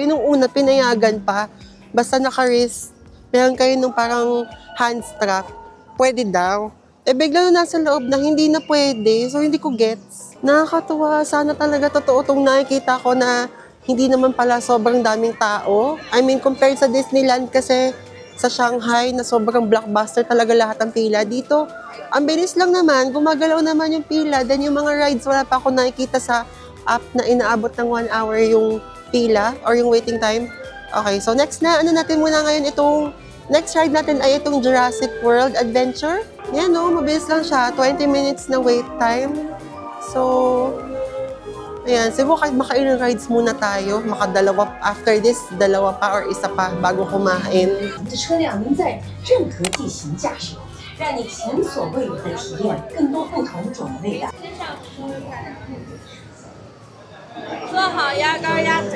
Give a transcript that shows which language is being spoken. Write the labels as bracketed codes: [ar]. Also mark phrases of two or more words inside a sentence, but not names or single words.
[tl] Nung una, pinayagan pa. Basta naka-wrist. Meron kayo nung parang hand strap. Pwede daw. Biglang nung nasa loob na hindi na pwede. So, hindi ko gets. Nakakatuwa. Sana talaga totoo itong nakikita ko na hindi naman pala sobrang daming tao. [en] I mean, [tl] compared sa Disneyland kasi sa Shanghai na sobrang blockbuster talaga lahat ng pila. Dito, ang bilis lang naman, gumagalaw naman yung pila. Then yung mga rides, wala pa ako nakikita sa app na inaabot ng 1 hour yung pila or yung [en] waiting time. [tl] Okay, so next na, natin muna ngayon itong [en] Next ride [tl] natin ay itong Jurassic World Adventure. Yan no, mabilis lang siya. 20 minutes na [en] wait time. [tl] So, ayan, siguro kahit makailang rides muna tayo. Makadalawa, [en] after this, [tl] dalawa pa or isa pa bago kumain. [zh] 的车辆能在任何地形驾驶，让你前所未有的体验更多不同种类的。做好压杆压腿。